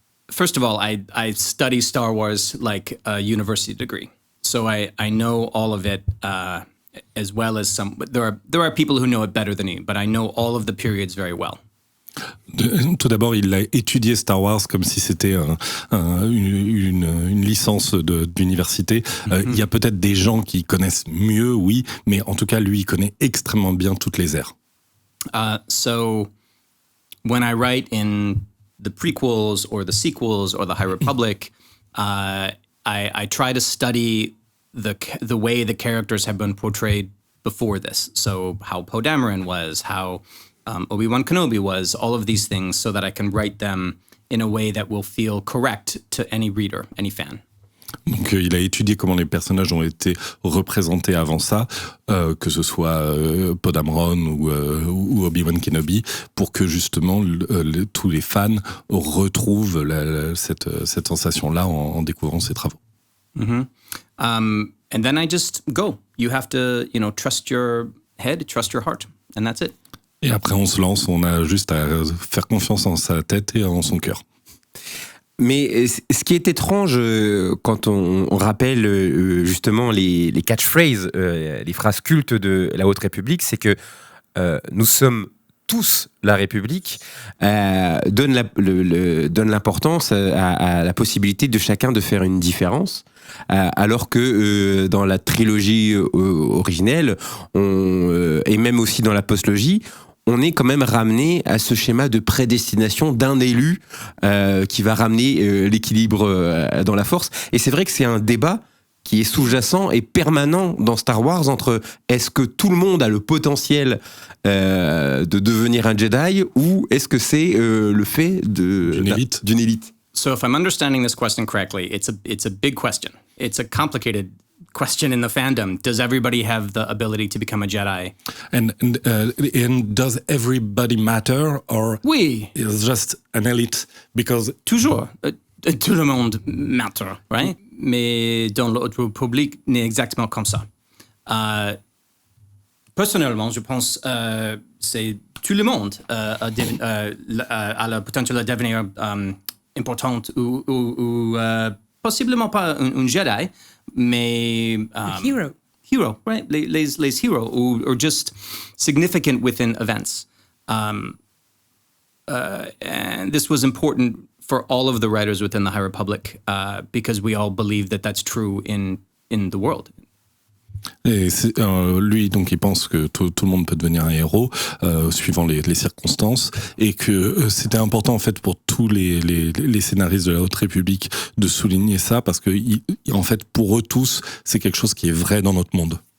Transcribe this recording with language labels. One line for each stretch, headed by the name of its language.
English: First of all, I study Star Wars like a university degree, so I know all of it as well as some. But there are people who know it better than me, but I know all of the periods very well.
French: Tout d'abord, il a étudié Star Wars comme si c'était une licence d'université. Il y a peut-être des gens qui connaissent mieux, oui, mais en tout cas, lui, il connaît extrêmement bien toutes les eras.
English: So when I write in the prequels or the sequels or the High Republic, I try to study the way the characters have been portrayed before this. So how Poe Dameron was, how Obi-Wan Kenobi was, all of these things, so that I can write them in a way that will feel correct to any reader, any fan.
French: Donc il a étudié comment les personnages ont été représentés avant ça, que ce soit Poe Dameron ou Obi-Wan Kenobi, pour que justement tous les fans retrouvent cette sensation-là en découvrant ses travaux.
English: And then I just go. You have to, trust your head, trust your heart, and that's it.
French: Et après on se lance, on a juste à faire confiance en sa tête et en son cœur. Mais ce qui est étrange quand on rappelle justement les catchphrases, les phrases cultes de la Haute République, c'est que nous sommes tous la République, donne l'importance à la possibilité de chacun de faire une différence, alors que dans la trilogie originelle, et même aussi dans la postlogie, on est quand même ramené à ce schéma de prédestination d'un élu qui va ramener l'équilibre dans la force. Et c'est vrai que c'est un débat qui est sous-jacent et permanent dans Star Wars entre est-ce que tout le monde a le potentiel de devenir un Jedi ou est-ce que c'est le fait d'une élite.
English: So if I'm understanding this question correctly, it's a big question. It's a complicated question in the fandom. Does everybody have the ability to become a Jedi? And does everybody matter, or
French: oui,
English: it's just an elite? Because
French: toujours, tout le monde
English: matter, right?
French: Mais dans l'autre public, n'est exactement comme ça. Personnellement, je pense c'est tout le monde a le potentiel de devenir importante ou possiblement pas un Jedi, mais
English: hero, right? Les heroes or just significant within events. And this was important for all of the writers within the High Republic because we all believe that that's true in the world.
French: Et lui, donc, il pense que tout le monde peut devenir un héros suivant les circonstances, et que c'était important en fait pour tous les scénaristes de la Haute République de souligner ça, parce que en fait pour eux tous, c'est quelque chose qui est vrai dans notre monde.